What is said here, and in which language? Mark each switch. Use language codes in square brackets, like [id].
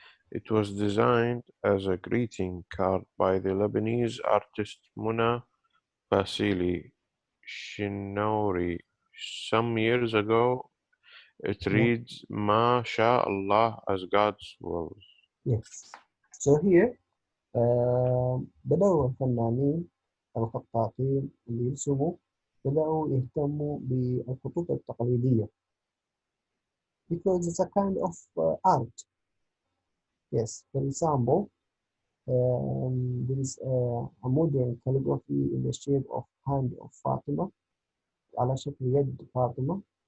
[en] It was designed as a greeting card by the Lebanese artist Muna Basili Shinouri. Some years ago, it reads Ma Sha Allah as God's will. Yes. So here [ar] بدأوا الفنانين الخطاطين اللي يرسموا بدأوا يهتموا بالخطوط التقليدية [en] because it's a kind of art. Yes, for example, there is a modern calligraphy in the shape of hand of Fatima [ar] على شكل يد فاطمة.